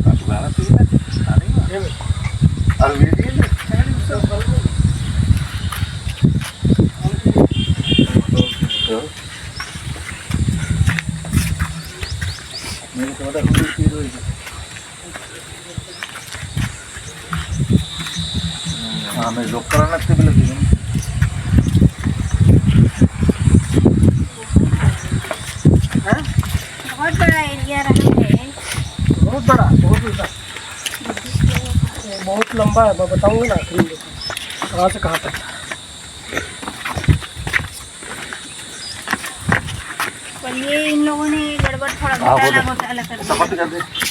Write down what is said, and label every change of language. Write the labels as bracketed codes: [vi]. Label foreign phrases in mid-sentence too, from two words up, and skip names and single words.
[si] අර වීදියේ මේක වඩා හුරු කීරෝයි. මේ ලොක් කරන්නත් තිබිලා තියෙනවා. [hi] बहुत बड़ा एरिया रहा है, बहुत बड़ा, बहुत लंबा है। मैं बताऊंगा ना कहाँ से कहाँ तक। पर ये इन लोगों ने गड़बड़ थोड़ा घोटाला कर दिया।